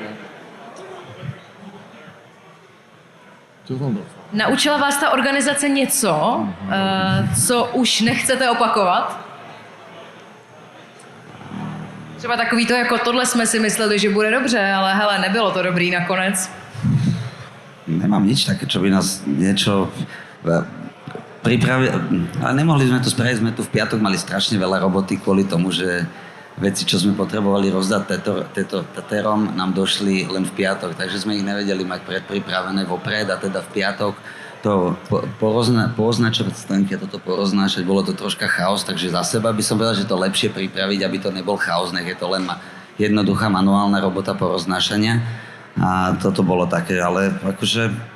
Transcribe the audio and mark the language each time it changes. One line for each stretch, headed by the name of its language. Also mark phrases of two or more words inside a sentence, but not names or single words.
Czech: Naučila vás ta organizace něco, co už nechcete opakovat? Třeba takový to, jako tohle jsme si mysleli, že bude dobře, ale hele, nebylo to dobrý nakonec.
Slovak: Nemám nič také, čo by nás niečo pripravili, ale nemohli sme to spraviť, sme tu v piatok mali strašne veľa roboty kvôli tomu, že veci, čo sme potrebovali rozdať tatérom, nám došli len v piatok, takže sme ich nevedeli mať predpripravené vopred a teda v piatok to pooznačovať stránky a toto poroznášať, bolo to troška chaos, takže za seba by som povedal, že to lepšie pripraviť, aby to nebol chaos, nech je to len jednoduchá manuálna robota poroznášania a toto bolo také, ale akože